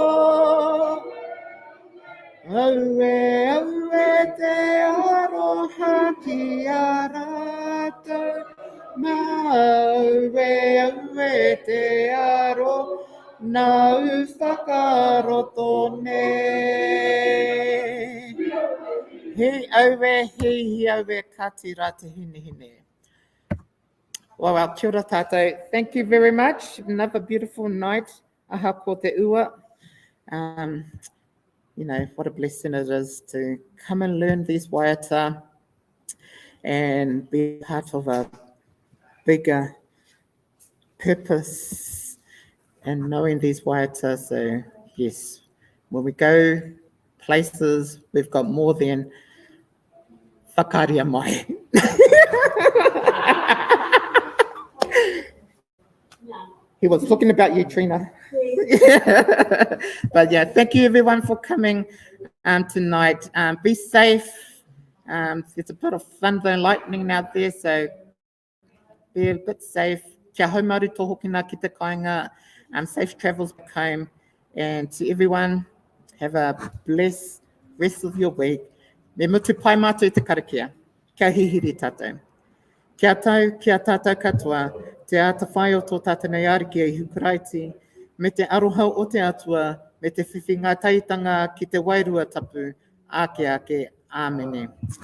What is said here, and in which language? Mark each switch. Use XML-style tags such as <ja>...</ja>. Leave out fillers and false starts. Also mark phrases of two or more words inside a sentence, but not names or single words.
<mi>Aue te aroha ki a rātou, ma aue te aro nā whakaroto nei. Hei aue katira te hine. Well, kia ora tātou.</mi> <en>Thank you very much. Another beautiful night.</en> <mi>Aha ko te ua.</mi> <en>You know, what a blessing it is to come and learn these waiata and be part of a bigger purpose and knowing these waiata. So, yes, when we go places, we've got more than</en> <mi>whakaria mai.</mi> <en>He was talking about you, Trina. But yeah, thank you everyone for coming tonight. Be safe. There's a bit of thunder and lightning out there, so be a bit safe.</en> <mi>Kia haumaru tohokina ki te kāinga.</mi> <en>Safe travels back home. And to everyone, have a blessed rest of your week.</en> <mi>Me mutu pai mātou i te karakia. Kia hihiri tātou. Kia tau, kia tātou katoa, te ata whai o tō tātanei ariki i Hukaraiti, me te aroha o te atua, me te whiwhi ngā taitanga ki te wairua tapu, ake, āmene.</mi>